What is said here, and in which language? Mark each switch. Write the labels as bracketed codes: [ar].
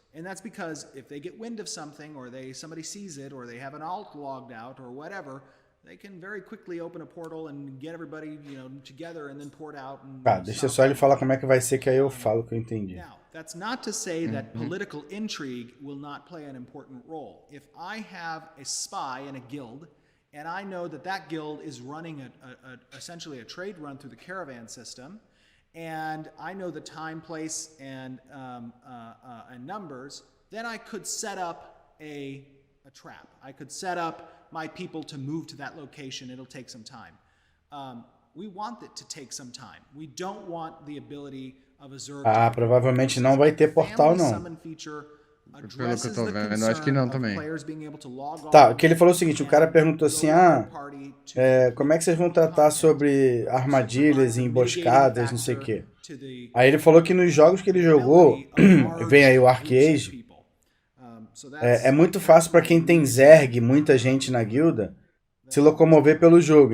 [en] And that's because if they get wind of something, or somebody sees it, or they have an alt logged out, or whatever, they can very quickly open a portal and get everybody, together and then port out. [pt] Tá, deixa só ele falar como é que vai ser, que aí eu falo o que eu entendi. [en] Now, that's not to say that political intrigue will not play an important role. If I have a spy in a guild, and I know that guild is running essentially a trade run through the caravan system, and I know the time, place, and numbers, then I could set up a trap. I could set up my people to move to that location. It'll take some time. We want it to take some time. We don't want the ability of a Zerg. [pt] Provavelmente não vai ter portal, não. Pelo que eu tô vendo, acho que não também. Tá, o que ele falou é o seguinte, o cara perguntou assim, como é que vocês vão tratar sobre armadilhas e emboscadas, não sei o quê. Aí ele falou que nos jogos que ele jogou, vem aí o Arcade, é muito fácil para quem tem Zerg, muita gente na guilda, se locomover pelo jogo.